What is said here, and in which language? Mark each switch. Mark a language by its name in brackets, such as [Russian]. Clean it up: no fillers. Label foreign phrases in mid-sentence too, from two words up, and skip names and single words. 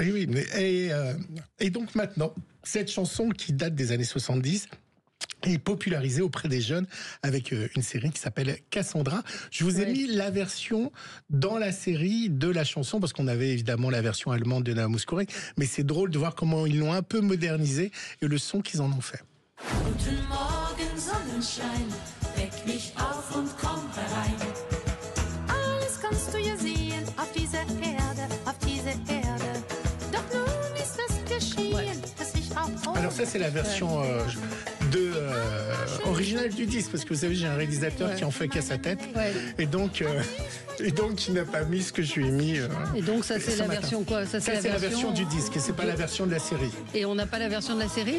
[French] Oui, et donc maintenant, cette chanson qui date des années 70 est popularisée auprès des jeunes avec une série qui s'appelle Cassandra. Je vous ai mis la version dans la série de la chanson, parce qu'on avait évidemment la version allemande de Nana Mouskouri, mais c'est drôle de voir comment ils l'ont un peu modernisé et le son qu'ils en ont fait. [German] Guten Morgen, Sonnenschein, weck mich auf und komm herein. Alles kannst du ja sehen auf dieser Erde, auf dieser Erde. Doch nun ist es geschehen, dass ich auch... [French] Alors ça, c'est la version originale du disque, parce que vous savez, j'ai un réalisateur qui en fait qu'à sa tête, et donc il n'a pas mis ce que je lui ai mis. Et donc ça, c'est la version quoi? Ça, c'est la version du disque, et c'est pas la version de la série. Et on n'a pas la version de la série?